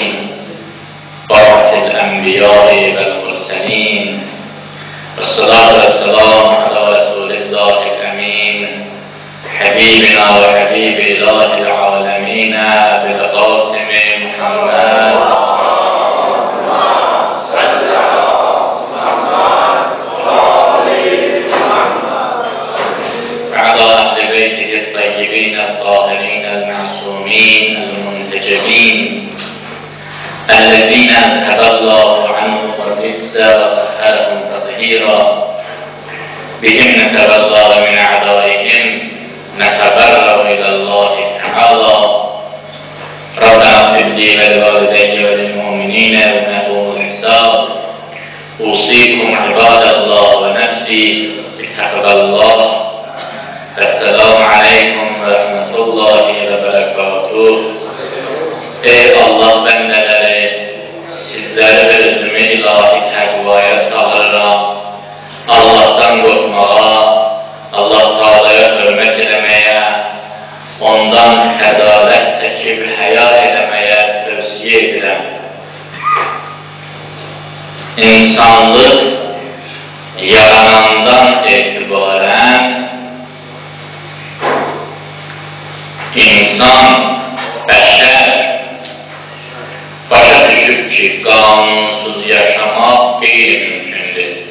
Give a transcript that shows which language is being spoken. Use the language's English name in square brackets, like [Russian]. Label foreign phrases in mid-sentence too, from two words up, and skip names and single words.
[Arabic] باري الأنبياء والمرسلين. والصلاة والسلام على رسول الله الأمين. حبيبنا وحبيب إله العالمين بالقاسم محمد. الطاهرين المعصومين المنتجبين الذين أذهب الله عنهم الرجس وطهرهم تطهيرا بهم نتبرأ من أعدائهم نتبرأ إلى الله تعالى ربنا اغفر لي ولوالدي وللمؤمنين يوم يقوم الحساب أوصيكم عباد الله ونفسي بتقوى الله. السلام عليكم ورحمة الله وبركاته. [Azerbaijani] Ey Allah bendeleri, sizleri ve özümü ilahi təqvaya çağırıram. Allah'tan korkmağa, Allah Teala'ya hürmet eləməyə, ondan xədalət çəkib həya eləməyə tövsiyə edirəm. İnsanlıq yaranandan etibarən İnsan, bəşər başa düşüb ki, qanunsuz yaşamaq qeyri-mümkündür.